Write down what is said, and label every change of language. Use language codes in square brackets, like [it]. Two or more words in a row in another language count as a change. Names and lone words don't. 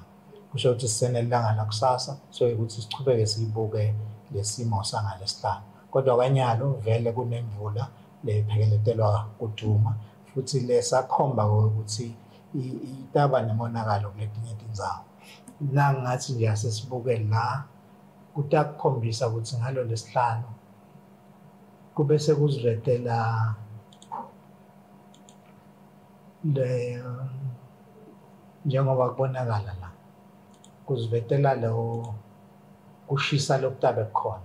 [ss] Kusho ukuthi sisenelanga lakusasa so ukuthi sichubeke siyibuke lesimo sangalesihlanu. Kodwa kwanyalo vele kunemvula lephekeletelwa kuduma futhi lesakhomba ukuthi itaba nemonakalo kuletinye tindzawo. Nangathi nje asesibuke la kutakukhombisa ukuthi ngalo lesihlanu kube sekuzivetela njengoba kubonakala la kuzivetela lo kushisa lokutabe khona.